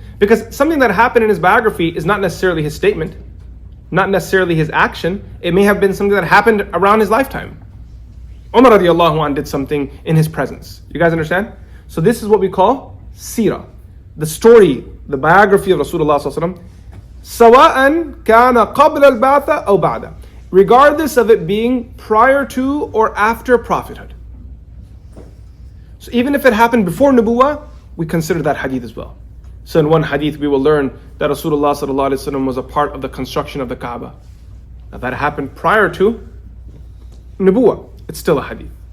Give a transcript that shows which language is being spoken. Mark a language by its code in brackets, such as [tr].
[en] Because something that happened in his biography is not necessarily his statement, not necessarily his action. It may have been something that happened around his lifetime. Umar radiallahu anh did something in his presence. You guys understand? So this is what we call seerah. The story, the biography of Rasulullah sallallahu alaihi wasallam. [ar] سواء كان قبل البعثة أو بعد. [en] Regardless of it being prior to or after prophethood. So even if it happened before Nubuwah, we consider that hadith as well. So in one hadith we will learn that Rasulullah sallallahu alaihi wasallam was a part of the construction of the Kaaba. Now that happened prior to Nubuwah. It's still a hadith.